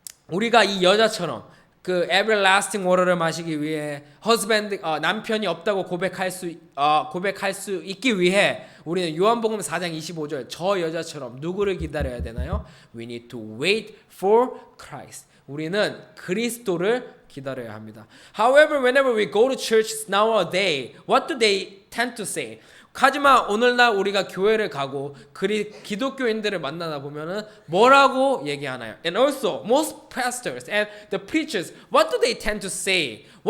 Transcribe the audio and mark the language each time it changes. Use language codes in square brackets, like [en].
[ko] 우리가 이 여자처럼 그 [en] everlasting water [ko] 를 마시기 위해 남편이 없다고 고백할 수 있기 위해 우리는 요한복음 4장 25절 저 여자처럼 누구를 기다려야 되나요? [en] We need to wait for Christ. [ko] 우리는 그리스도를 기다려야 합니다. [en] However, whenever we go to church nowadays, what do they tend to say? [ko] 하지만 오늘날 우리가 교회를 가고 기독교인들을 만나다 보면은 뭐라고 얘기하나요? [en] And also, most pastors and the preachers, what do they tend to say?